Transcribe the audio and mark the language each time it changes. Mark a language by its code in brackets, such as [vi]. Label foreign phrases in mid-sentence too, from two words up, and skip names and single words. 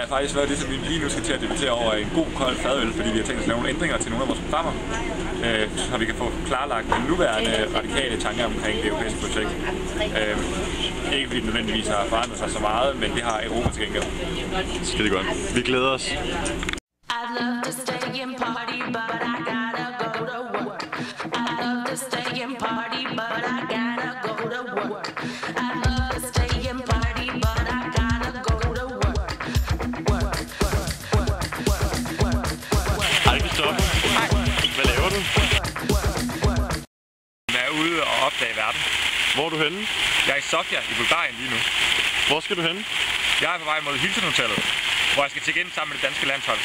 [da] Det er faktisk været det, som vi lige nu skal til at debattere over en god kold fadøl, fordi vi har tænkt os at lave nogle ændringer til nogle af vores programmer, så vi kan få klarlagt den nuværende radikale tanker omkring det europæiske projekt. Ikke fordi det nødvendigvis har forandret sig så meget, men det har Europa til gengæld. Skide godt. Vi glæder os. [en] I'd love to stay and party, but I gotta go to work. I'd love to stay and party, but I gotta go to work. I'd love to stay and party, but I gotta go to work. [da] Hej, Kristoffer. Hej. Hvad laver du? Jeg er ude og opdage verden. Hvor er du henne? Jeg er i Sofia i Bulgarien lige nu. Hvor skal du hen? Jeg er på vej mod Hilton-hotellet, hvor jeg skal tjekke ind sammen med det danske landshold.